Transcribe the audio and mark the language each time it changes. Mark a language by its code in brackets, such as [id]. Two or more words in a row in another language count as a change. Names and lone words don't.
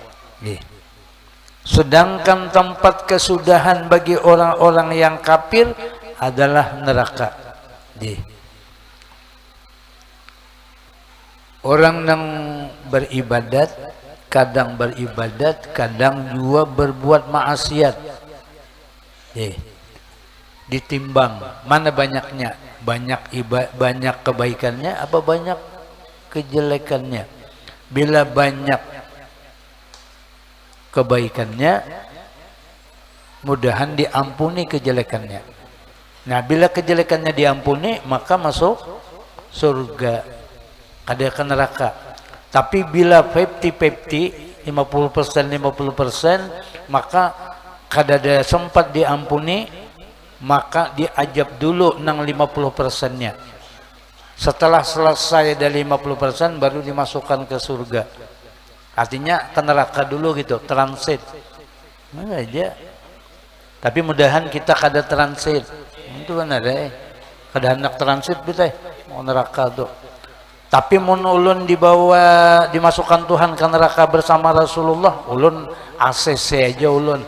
[id] Sedangkan tempat kesudahan bagi orang-orang yang kafir adalah neraka. Orang yang beribadat, kadang juga berbuat maksiat. Ditimbang mana banyaknya, banyak kebaikannya apa banyak kejelekannya. Bila banyak kebaikannya, mudahan diampuni kejelekannya. Nah, bila kejelekannya diampuni, maka masuk surga, kada ke neraka. Tapi bila 50-50, 50%, maka kada ada sempat diampuni, maka diajab dulu nang 50%-nya. Setelah selesai dari 50% baru dimasukkan ke surga. Artinya ke neraka dulu gitu, transit. Mana aja. [bjn] Tapi mudahan kita kada transit. Itu kan ada kada hendak transit kita mau neraka tuh. Tapi mun ulun dibawa dimasukkan Tuhan ke neraka bersama Rasulullah, ulun ACC aja ulun.